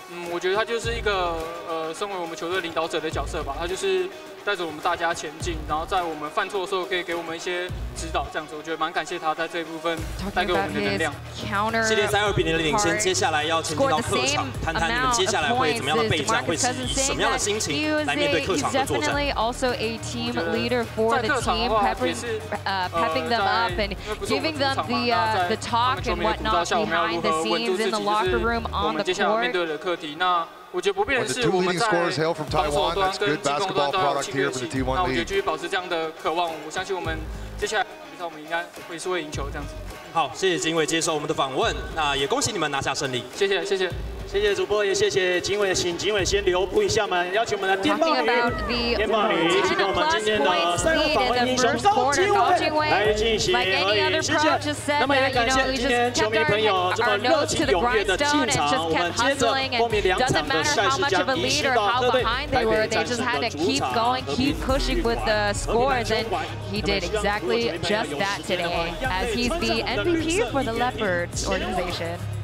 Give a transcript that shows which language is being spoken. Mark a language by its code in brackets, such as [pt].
[zh] 我觉得他就是一个身为我们球队领导者的角色吧，他就是带着我们大家前进，然后在我们犯错的时候可以给我们一些指导，这样子我觉得蛮感谢他在这一部分带给我们的能量。系列赛2比0的领先，接下来要前进到客场，谈谈你们接下来会怎么样的备战，会是以什么样的心情来面对客场的作战。 [en] Also a team leader for the team, pepping them up and giving them the talk and whatnot behind the scenes in the locker room on the court. [zh] 那我觉得不变的是我们在防守端跟进攻端都要契合起。那我觉得继续保持这样的渴望，我相信我们接下来比赛我们应该会赢球这样子。好，谢谢景伟接受我们的访问，那也恭喜你们拿下胜利。谢谢谢谢。谢谢主播，也谢谢景伟，请景伟先留步一下嘛，邀请我们的电报女，电报女，请我们今天的3个访问英雄高景伟来进行合影，谢谢。那么也感谢今天球迷朋友这么热情踊跃的进场，我们接着后面2场的赛事将移师到各队台北战士的主场， [en] keep pushing with the scores, and he did exactly just that today, as he's the MVP for the Leopards organization.